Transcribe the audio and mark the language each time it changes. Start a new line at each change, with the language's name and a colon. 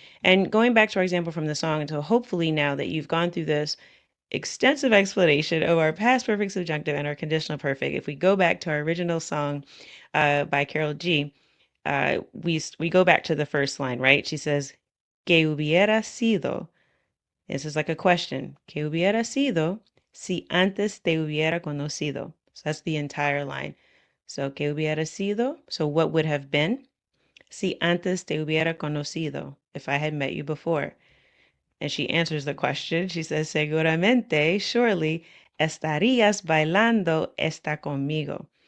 English: And going back to our example from the song, until hopefully now that you've gone through this extensive explanation of our past perfect subjunctive and our conditional perfect, if we go back to our original song by Karol G, we go back to the first line, right? She says,
Spanish: "Que hubiera sido."
English: This is like a question.
Spanish: "Que hubiera sido si antes te hubiera conocido?"
English: So that's the entire line. So,
Spanish: ¿qué hubiera sido?
English: So, what would have been?
Spanish: Si antes te hubiera conocido,
English: if I had met you before. And she answers the question. She says,
Spanish: seguramente,
English: surely,
Spanish: estarías bailando esta conmigo.